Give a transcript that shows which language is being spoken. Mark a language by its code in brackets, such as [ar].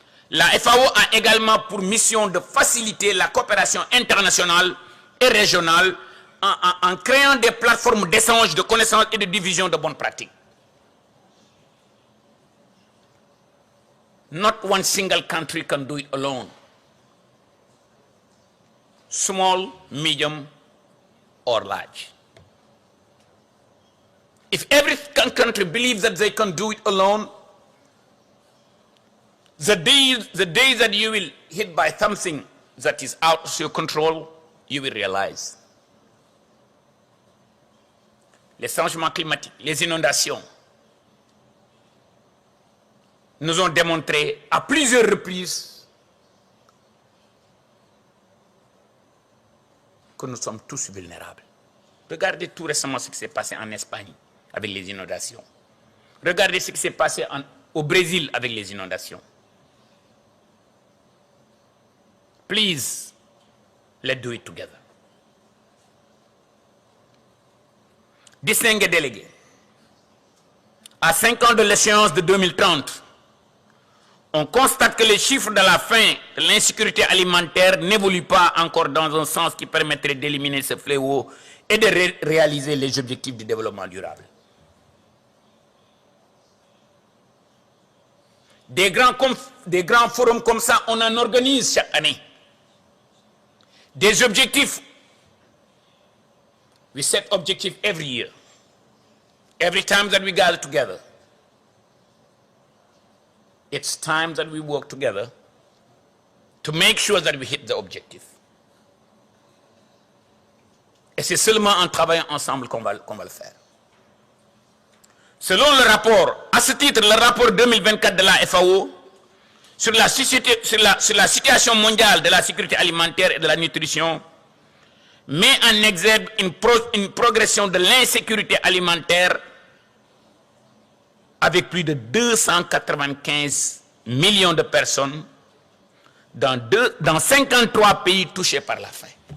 [fr] La FAO a également pour mission de faciliter la coopération internationale et régionale en créant des plateformes d'échange de connaissances et de diffusion de bonnes pratiques. [en] Not one single country can do it alone. Small, medium, or large. If every country believes that they can do it alone, the day that you will hit by something that is out of your control, you will realize. [fr] Les changements climatiques, les inondations, nous ont démontré à plusieurs reprises que nous sommes tous vulnérables. Regardez tout récemment ce qui s'est passé en Espagne avec les inondations. Regardez ce qui s'est passé au Brésil avec les inondations. [en] Please, let's do it together. [fr] Distingués délégués, à 5 ans de l'échéance de 2030, on constate que les chiffres de la fin de l'insécurité alimentaire n'évoluent pas encore dans un sens qui permettrait d'éliminer ce fléau et de réaliser les objectifs du développement durable. Des grands forums comme ça, on en organise chaque année. Des objectifs. [en] We set objectives every year. Every time that we gather together. It's time that we work together to make sure that we hit the objective. [fr] Et c'est seulement en travaillant ensemble qu'on va le faire. Selon le rapport, à ce titre, le rapport 2024 de la FAO sur la situation mondiale de la sécurité alimentaire et de la nutrition met en exergue une progression de l'insécurité alimentaire avec plus de 295 millions de personnes dans 53 pays touchés par la faim.